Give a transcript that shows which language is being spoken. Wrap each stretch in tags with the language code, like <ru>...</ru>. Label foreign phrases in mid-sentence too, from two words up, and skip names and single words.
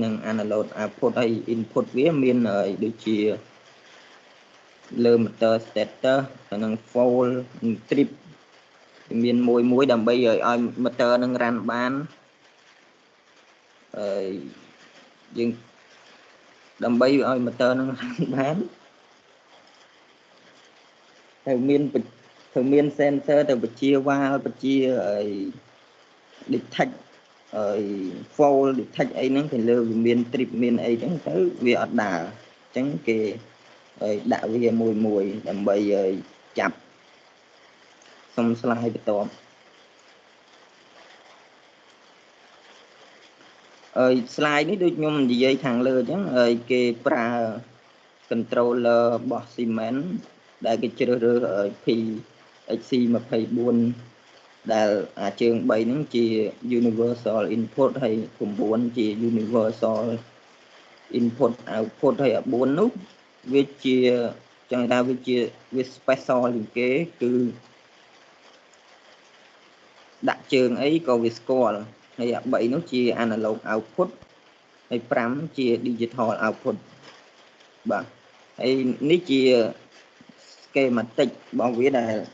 <km>និង</km> <en>analog output</en> <km>ហើយ input វាមានដូចជាលើ</km> <en>motor stator</en> <km>ហើយនិង</km> <en>fold trip</en> <km>មានមួយដើម្បីឲ្យ motor នឹង run បានយើងដើម្បីឲ្យ motor នឹង run បាន ត្រូវមាន sensor ទៅបញ្ជា valve បញ្ជា</km> <en>detect fold detect</en> <km>អីហ្នឹងទៅលើវាមាន trip មានអីចឹងទៅវាអត់ដើរអញ្ចឹងគេដាក់វាមួយដើម្បីចាប់សុំ slide បន្ទាប់ slide នេះដូចខ្ញុំនិយាយខាងលើអញ្ចឹងគេប្រើ controller របស់ Siemens ដែលគេជ្រើសរើស PXC24 ដែលជើង3ហ្នឹងជា</km> <en>universal input</en> <km>ហើយ9ជា</km> <en>universal input output</en> <km>ហើយ4នោះវាជាចង់ថាវាជាវា special ជាងគេគឺ ដាក់ជើងអីក៏វាស្គាល់ហើយ3នោះជា</km> <en>analog output</en> <km>ហើយ5ជា</km> <en>digital output</en> <km>បាទហើយនេះជា schematic របស់វាដែល</km>